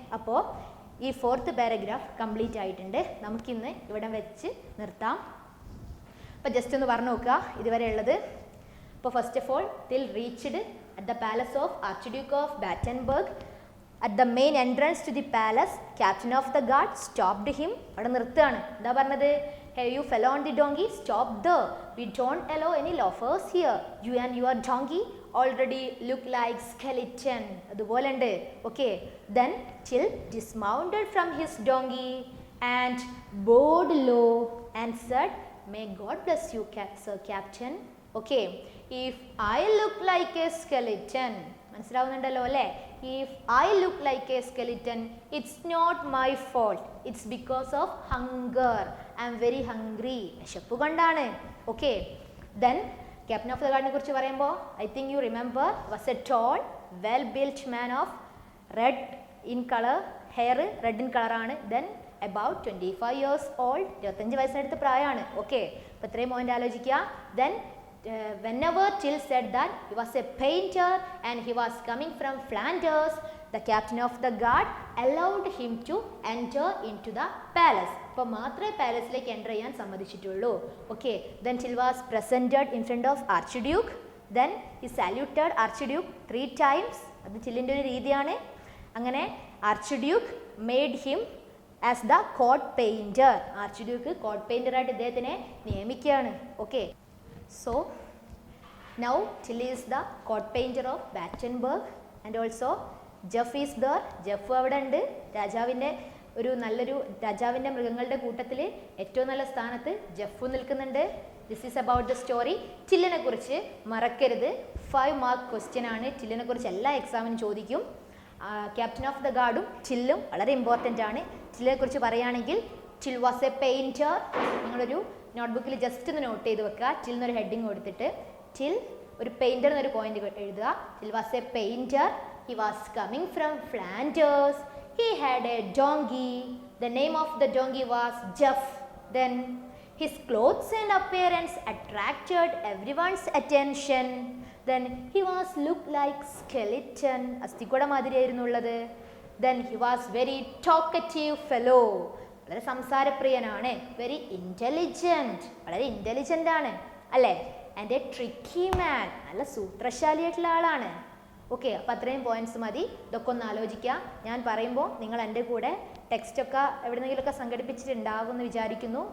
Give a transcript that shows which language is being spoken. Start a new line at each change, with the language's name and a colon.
Malayalam: അപ്പോൾ ഈ 4th paragraph complete ആയിട്ടുണ്ട്. നമുക്കിന്ന് ഇവിടെ വെച്ച് നിർത്താം. അപ്പോൾ ജസ്റ്റ് ഒന്ന് പറഞ്ഞു നോക്കുക ഇതുവരെ ഉള്ളത്. അപ്പോൾ
English: First of all, till reached at the palace of archduke of Battenberg. At the main entrance to the palace, captain of the guard stopped him.
Malayalam: അവിടെ നിർത്തുകയാണ്. എന്താ പറഞ്ഞത്?
English: Hey, you fell on the donkey, stop there. We don't allow any loafers here. You and your donkey already look like skeleton.
Malayalam: അതുപോലെ ഉണ്ട്.
English: Okay. Then Till dismounted from his donkey and bowed low and said, May God bless you, Sir Captain. Okay. If I look like a skeleton,
Malayalam: മനസ്സിലാവുന്നുണ്ടല്ലോ അല്ലേ?
English: If I look like a skeleton, it's not my fault. It's because of hunger. I am very hungry.
Malayalam: വിശപ്പ് കൊണ്ടാണ്.
English: Okay. Then Captain of the Guard
Malayalam: കുറിച്ച് പറയുമ്പോൾ
English: I think you remember was a tall, well-built man of red in color, hair red in color ആണ്. Then about 25 years old,
Malayalam: 25 വയസ്സിനടുത്ത് പ്രായമാണ്.
English: Okay.
Malayalam: അപ്പോൾ ഇത്രയും point ആലോചിക്കുക.
English: Then whenever Till said that he was a painter and he was coming from Flanders, the captain of the guard allowed him to enter into the palace.
Malayalam: അപ്പോൾ മാത്രമേ പാലസിലേക്ക് enter ചെയ്യാൻ സമ്മതിച്ചിട്ടുള്ളൂ. Okay.
English: Then Till was presented in front of Archduke. Then he saluted Archduke 3 times.
Malayalam: അത് ചില്ലിൻ്റെ ഒരു രീതിയാണ്. അങ്ങനെ
English: Archduke made him as the court painter.
Malayalam: Archduke coat പെയിൻറ്ററായിട്ട് ഇദ്ദേഹത്തിനെ നിയമിക്കുകയാണ്. Okay.
English: So now Till is the court painter of Battenberg and also Jeff is there.
Malayalam: Jeff അവിടെ ഉണ്ട്. രാജാവിൻ്റെ ഒരു നല്ലൊരു രാജാവിൻ്റെ മൃഗങ്ങളുടെ കൂട്ടത്തിൽ ഏറ്റവും നല്ല സ്ഥാനത്ത് ജെഫ് നിൽക്കുന്നുണ്ട്.
English: This is about the story.
Malayalam: ചില്ലിനെ കുറിച്ച് മറക്കരുത്. 5 മാർക്ക് ക്വസ്റ്റ്യൻ ആണ്. ചില്ലിനെ കുറിച്ച് എല്ലാ എക്സാമിനും ചോദിക്കും. ക്യാപ്റ്റൻ ഓഫ് ദ ഗാർഡും ചില്ലും വളരെ ഇമ്പോർട്ടൻ്റ് ആണ്. ചില്ലിനെ കുറിച്ച് പറയുകയാണെങ്കിൽ
English: Till was a painter.
Malayalam: നിങ്ങളൊരു നോട്ട്ബുക്കിൽ ജസ്റ്റ് ഒന്ന് നോട്ട് ചെയ്ത് വെക്കുക. Till എന്നൊരു ഹെഡിങ് കൊടുത്തിട്ട് Till ഒരു പെയിൻറ്റർ എന്നൊരു പോയിന്റ് എഴുതുക.
English: Till was a painter. He was coming from Flanders. He had a donkey. The name of the donkey was Jeff. Then his clothes and appearance attracted everyone's attention. Then he was looked like skeleton.
Malayalam: അസ്ഥിക്കൂട മാതിരിയായിരുന്നു ഉള്ളത്.
English: Then he was very talkative fellow.
Malayalam: വളരെ സംസാരപ്രിയനാണ്.
English: very intelligent,
Malayalam: വളരെ intelligent ആണ് അല്ലേ.
English: and a tricky man,
Malayalam: നല്ല സൂത്രശാലിയായിട്ടുള്ള ആളാണ്. Okay, അപ്പോൾ അത്രയും points മതി. ഇതൊക്കെ ഒന്ന് ആലോചിക്കുക. ഞാൻ പറയുമ്പോൾ നിങ്ങൾ എൻ്റെ കൂടെ ടെക്സ്റ്റൊക്കെ എവിടെയെങ്കിലുമൊക്കെ സംഘടിപ്പിച്ചിട്ടുണ്ടാകും എന്ന് വിചാരിക്കുന്നു.